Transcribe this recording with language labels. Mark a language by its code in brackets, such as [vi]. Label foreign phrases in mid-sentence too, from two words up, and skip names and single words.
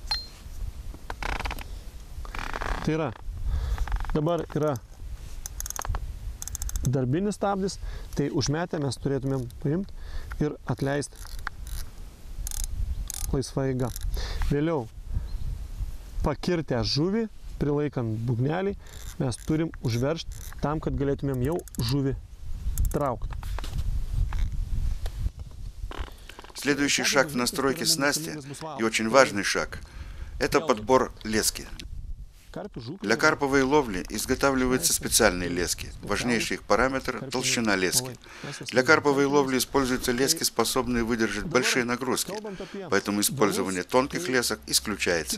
[lt] Tai yra, dabar yra darbinis stabdis, tai užmetę mes turėtumėm paimti ir atleisti laisva eiga. Vėliau, pakirtę žuvį, prilaikant būgnelį, mes turim užveržti tam, kad galėtumėm jau žuvį traukti. [ru] Следующий шаг в настройке снасти, и очень важный шаг, это подбор лески. Для карповой ловли изготавливаются специальные лески. Важнейший их параметр – толщина лески. Для карповой ловли используются лески, способные выдержать большие нагрузки, поэтому использование тонких лесок исключается.